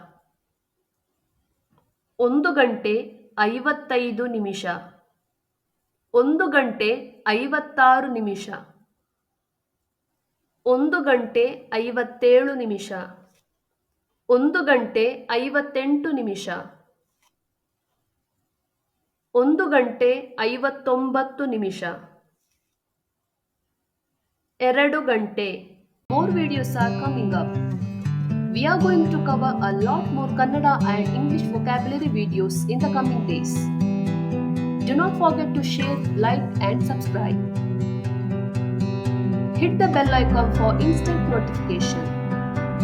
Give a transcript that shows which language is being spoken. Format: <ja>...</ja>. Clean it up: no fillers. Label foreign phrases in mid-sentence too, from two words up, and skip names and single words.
<kn>1 ಗಂಟೆ 55 ನಿಮಿಷ, 1 ಗಂಟೆ 56 ನಿಮಿಷ, 1 ಗಂಟೆ 57 ನಿಮಿಷ, 1 ಗಂಟೆ 58 ನಿಮಿಷ, 1 ಗಂಟೆ 59 ನಿಮಿಷ, 2 ಗಂಟೆ.</kn> <en>More videos are coming up. We are going to cover a lot more Kannada and English vocabulary videos in the coming days. Do not forget to share, like and subscribe. Hit the bell icon for instant notification.</en>